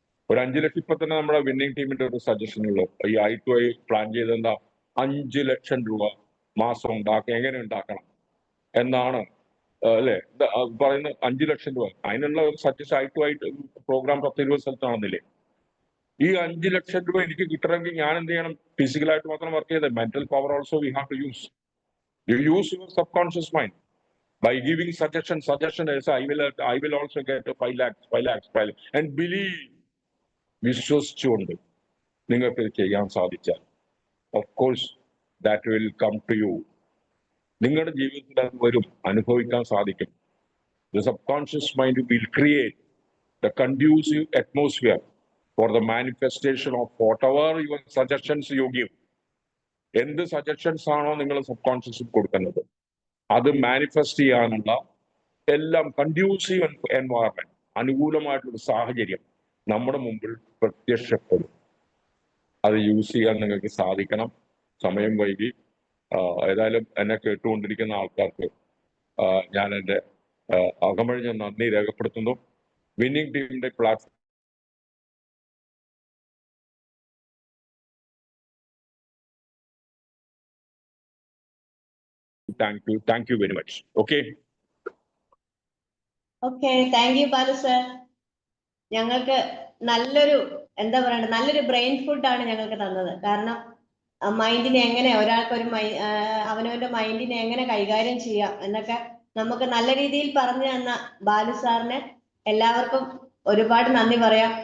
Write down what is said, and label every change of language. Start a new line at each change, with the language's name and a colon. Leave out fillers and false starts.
Malayalam: ഒരു 5 ലക്ഷം, ഇപ്പൊ തന്നെ നമ്മുടെ വിന്നിംഗ് ടീമിന്റെ ഒരു സജഷൻ ഉള്ളു. ഈ I2I പ്ലാൻ ചെയ്തെന്താ 5 ലക്ഷം രൂപ മാസം എങ്ങനെ ഉണ്ടാക്കണം എന്നാണ് അല്ലെ പറയുന്നത്. 5 ലക്ഷം രൂപ അതിനുള്ള ഒരു സജഷൻ I2I പ്രോഗ്രാം 10-20 സ്ഥലത്ത് നടന്നില്ലേ? ഈ 5 ലക്ഷം രൂപ എനിക്ക് കിട്ടണമെങ്കിൽ ഞാൻ എന്ത് ചെയ്യണം? ഫിസിക്കലായിട്ട് മാത്രം വർക്ക് ചെയ്തത്.
English: Mental power also we have to use. You use your subconscious mind by giving suggestion as I will also get 5 lakhs and believe.
Malayalam: വിശ്വസിച്ചുകൊണ്ട് നിങ്ങൾക്ക് ഇത് ചെയ്യാൻ സാധിച്ചാൽ
English: of course that will come to you.
Malayalam: നിങ്ങളുടെ ജീവിതത്തിൽ അത് വരും, അനുഭവിക്കാൻ സാധിക്കും.
English: The subconscious mind will create the conducive atmosphere for the manifestation of whatever your suggestions you give.
Malayalam: എന്ത് സജഷൻസ് ആണോ നിങ്ങൾ സബ് കോൺഷ്യസിൽ കൊടുക്കുന്നത്, അത് മാനിഫെസ്റ്റ് ചെയ്യാനുള്ള എല്ലാം കൺഡ്യൂസീവ് എൻവയറമെന്റ്, അനുകൂലമായിട്ടുള്ള സാഹചര്യം നമ്മുടെ മുമ്പിൽ പ്രത്യക്ഷപ്പെടും. അത് യൂസ് ചെയ്യാൻ നിങ്ങൾക്ക് സാധിക്കണം. സമയം വൈകി. ഏതായാലും എന്നെ കേട്ടുകൊണ്ടിരിക്കുന്ന ആൾക്കാർക്ക് ഞാൻ എൻ്റെ അകമഴിഞ്ഞ നന്ദി രേഖപ്പെടുത്തുന്നു.
English: Winning ടീമിന്റെ platform thank you very much. Okay
Malayalam: thank you Balu sir. ഞങ്ങൾക്ക് നല്ലൊരു നല്ലൊരു ബ്രെയിൻ ഫുഡാണ് ഞങ്ങൾക്ക് തന്നത്. കാരണം മൈൻഡിനെ എങ്ങനെ ഒരാൾക്കൊരു അവനവന്റെ മൈൻഡിനെ എങ്ങനെ കൈകാര്യം ചെയ്യാം എന്നൊക്കെ നമുക്ക് നല്ല രീതിയിൽ പറഞ്ഞു തന്ന ബാലു സാറിന് എല്ലാവർക്കും ഒരുപാട് നന്ദി പറയാം.